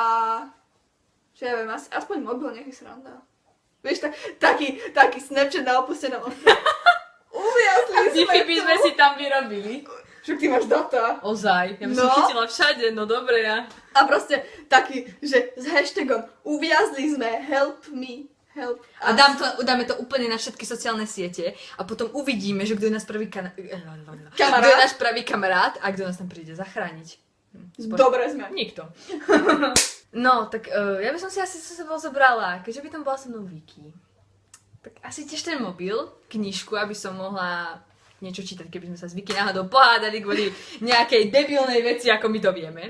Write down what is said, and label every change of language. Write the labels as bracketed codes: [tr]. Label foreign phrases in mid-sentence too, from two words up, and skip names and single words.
[sk] Čo ja viem, aspoň mobil, nech je sranda. Vieš, taký Snapchat na opustenom ostrove. Uviazli sme by sme si tam vyrobili. Však ty máš data. Ozaj, ja by som chytila všade, no dobre ja. A proste taký, že s hashtagom uviazli sme, [en] help me, help us. [sk] A dáme to úplne na všetky sociálne siete a potom uvidíme, že kto je náš prvý kto je náš pravý kamarát a kto nás tam príde zachrániť. Dobre sme. Nikto. No, tak ja by som si asi so sebou zobrala, keďže by tam bola so mnou Vicky. Tak asi tiež ten mobil, knižku, aby som mohla niečo čítať, keby sme sa s Vicky náhodou pohádali kvôli nejakej debilnej veci, ako my to vieme.